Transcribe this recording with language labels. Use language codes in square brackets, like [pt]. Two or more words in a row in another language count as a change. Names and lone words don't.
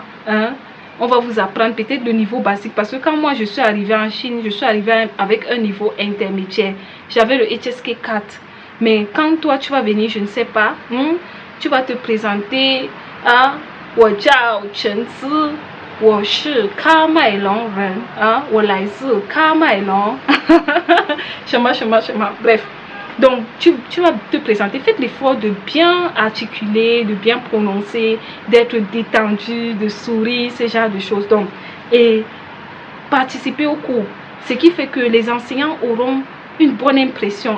[fr] On va vous apprendre peut-être le niveau basique. Parce que quand moi je suis arrivée en Chine, je suis arrivée avec un niveau intermédiaire. J'avais le HSK 4. Mais quand toi tu vas venir, je ne sais pas, tu vas te présenter à Wajao Chenzi. [zh] 我是喀麦隆人啊，我来自喀麦隆。什么什么什么 bref. [fr] Donc, tu vas te présenter. Faites l'effort de bien articuler, de bien prononcer, d'être détendu, de sourire, ce genre de choses. Donc, et participer au cours. Ce qui fait que les enseignants auront une bonne impression.